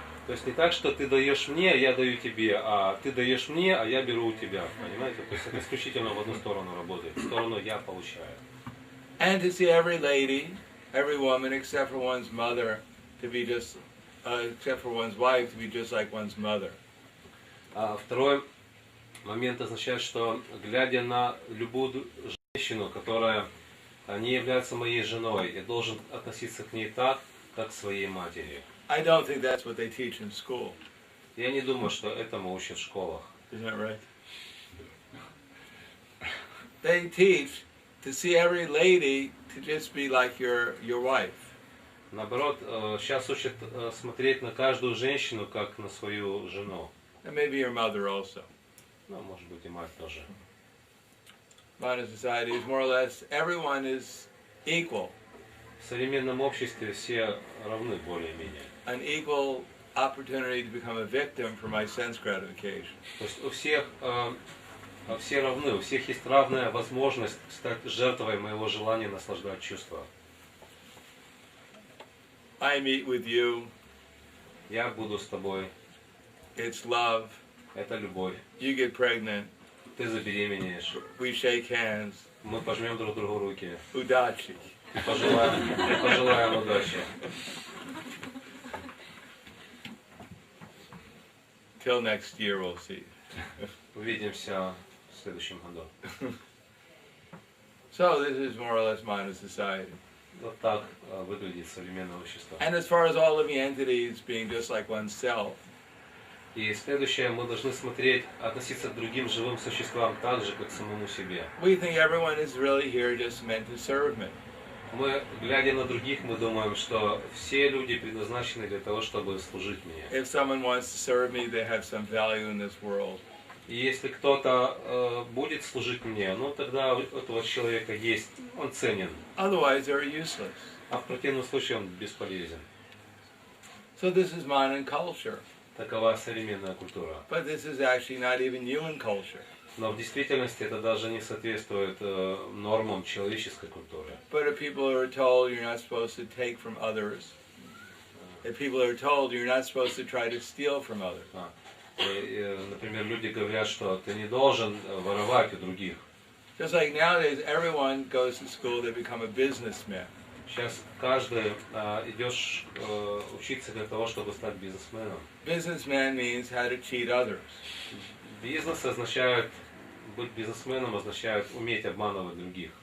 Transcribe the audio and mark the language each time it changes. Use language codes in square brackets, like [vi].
[ru] То есть не так, что ты даешь мне, я даю тебе, а ты даешь мне, а я беру у тебя. Понимаете? То есть это исключительно в одну сторону работает. В сторону я получаю. [en] And to see every lady, every woman, except for one's mother, to be just, except for one's wife, to be just like one's mother. [ru] Второй момент означает, что глядя на любую женщину, которая не является моей женой, я должен относиться к ней так, как к своей матери. [en] I don't think that's what they teach in school. [ru] Я не думаю, что этому учат в школах. [en] Isn't that right? They teach to see every lady to just be like your wife. [ru] Наоборот, сейчас учат смотреть на каждую женщину, как на свою жену. [en] And maybe your mother also. [ru] Ну, может быть, и мать тоже. [en] Modern society is more or less, everyone is equal. [ru] В современном обществе все равны более-менее. [en] An equal opportunity to become a victim for my sense gratification. [ru] То есть у всех все равны, у всех есть равная возможность стать жертвой моего желания наслаждать чувства. [en] I meet with you. [ru] Я буду с тобой. [en] It's love. [ru] Это любовь. [en] You get pregnant. [ru] Ты забеременеешь. [en] We shake hands. [ru] Мы пожмем друг другу руки. Udachi. Пожелаем удачи. [en] Till next year we'll see. [ru] Увидимся в следующем году. [en] So this is more or less modern society. [ru] Вот так выглядит современное общество. [en] And as far as all living entities being just like oneself, [ru] И следующее, мы должны смотреть, относиться к другим живым существам так же, как к самому себе. [en] we think everyone is really here just meant to serve me. [ru] Мы, глядя на других, мы думаем, что все люди предназначены для того, чтобы служить мне. [en] If someone wants to serve me, they have some value in this world. [ru] И если кто-то будет служить мне, ну тогда у этого человека есть, он ценен. [en] Otherwise, they're useless. [ru] А в противном случае он бесполезен. [en] So this is modern culture. [ru] Такова современная культура. [en] But this is actually not even human culture. [ru] Но в действительности это даже не соответствует нормам человеческой культуры. [en] But if people are told you're not supposed to take from others, if people are told you're not supposed to try to steal from others. [ru] Например, люди говорят, что ты не должен воровать у других. [en] Just like nowadays, everyone goes to school to become a businessman. [ru] Сейчас каждый идет учиться для того, чтобы стать бизнесменом. [en] Businessman means how to cheat others. [ru] Бизнес означает, быть бизнесменом означает уметь обманывать других.